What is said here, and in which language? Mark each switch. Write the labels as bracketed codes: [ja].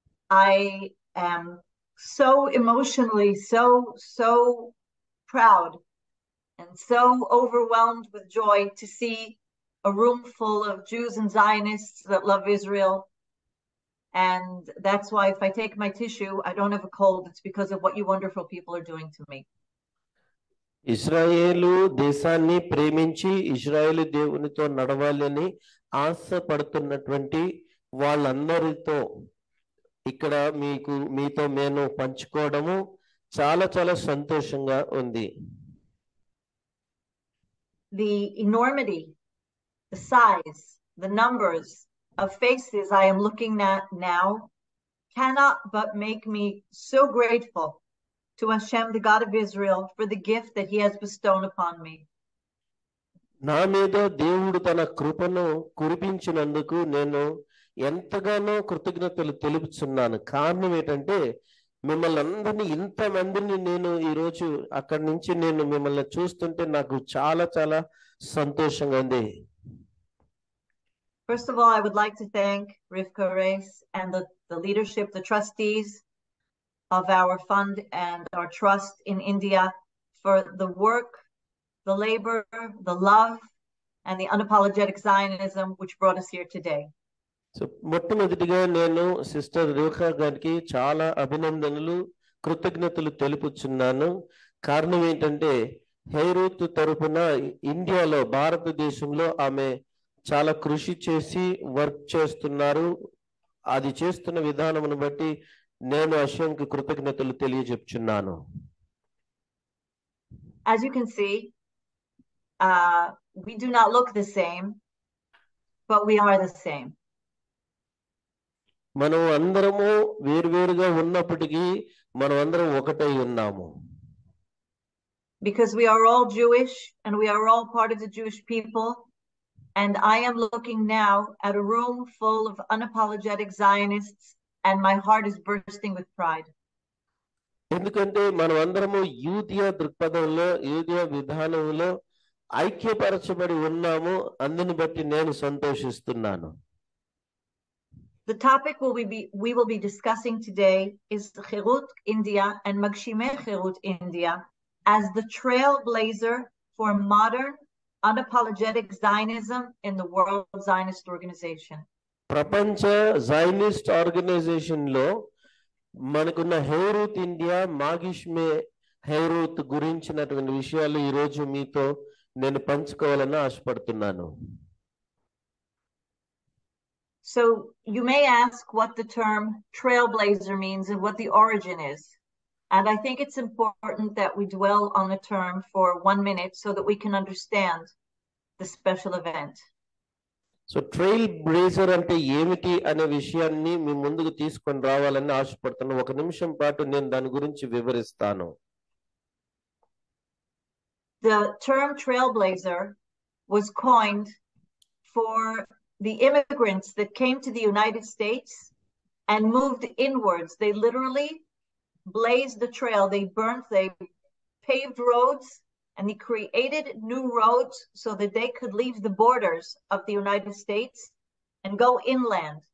[en] I am so emotionally so proud and so overwhelmed with joy to see a room full of Jews and Zionists that love Israel. And that's why if I take my tissue, I don't have a cold. It's because of what you wonderful people are doing to me. [te] ఇశ్రాయేలు దేశాన్ని ప్రేమించి ఇశ్రాయేలు దేవునితో నడవాలని ఆశపడుతున్నటువంటి వాళ్ళందరితో ఇక్కడ మీతో నేను పంచుకోవడము చాలా చాలా సంతోషంగా ఉంది. [en] The enormity, the size, the numbers of faces I am looking at now cannot but make me so grateful to Hashem, the God of Israel, for the gift that he has bestowed upon me. [te] నా మీద దేవుడు తన కృపను కురిపించినందుకు నేను ఎంతగానో కృతజ్ఞతలు తెలుపుతున్నాను. కారణం ఏంటంటే మిమ్మల్ని అందరినీ ఇంతమందిని నేను ఈరోజు అక్కడి నుంచి నేను మిమ్మల్ని చూస్తుంటే నాకు చాలా చాలా సంతోషంగా ఉంది. [en] First of all, I would like to thank Rivka Reis and the leadership, the trustees of our fund and our trust in India for the work, the labor, the love, and the unapologetic Zionism which brought us here today. [te] So మొట్టమొదటిగా నేను sister రేఖా గారికి చాలా అభినందనలు కృతజ్ఞతలు తెలుపుచున్నాను. కారణం ఏంటంటే హెరూత్ తరపున ఇండియాలో భారతదేశంలో ఆమె చాలా కృషి చేసి వర్క్ చేస్తున్నారు. అది చేస్తున్న విధానమును బట్టి నేను అశ్వంకి కృతజ్ఞతలు తెలియజెప్చున్నాను. [en] As you can see, we do not look the same, but we are the same. [te] మనం అందరము వేరువేరుగా ఉన్నప్పటికీ మనం అందరం ఒకటై ఉన్నాము. [en] Because we are all Jewish and we are all part of the Jewish people. And I am looking now at a room full of unapologetic Zionists, and my heart is bursting with pride. [te] ఎందుకంటే మనం అందరము యూదియా దృక్పథంలో యూదియా విధానంలో ఐక్యపరచబడి ఉన్నాము. అందుని బట్టి నేను సంతోషిస్తున్నాను. [en] The topic we will be discussing today is Herut India and Magshimey-Herut India as the trailblazer for modern unapologetic Zionism in the World Zionist Organization. [te] ప్రపంచ జైనిస్ట్ ఆర్గనైజేషన్ లో మనకున్న హెరూత్ ఇండియా మాగిష్మే హెరూత్ గురించినటువంటి విషయాలు ఈ రోజు మీతో నేను పంచుకోవాలని ఆశపడుతున్నాను. [en] So you may ask what the term trailblazer means and what the origin is. And I think it's important that we dwell on the term for 1 minute so that we can understand the special event. [te] So trail blazer అంటే ఏమిటి అనే విషయాన్ని మీ ముందుకు తీసుకొని రావాలని ఆశపడుతున్నాను. 1 నిమిషం పాటు నేను దాని గురించి వివరిస్తాను. [en] The term trailblazer was coined for the immigrants that came to the United States and moved inwards. They literally blazed the trail. They paved roads, and they created new roads so that they could leave the borders of the United States and go inland.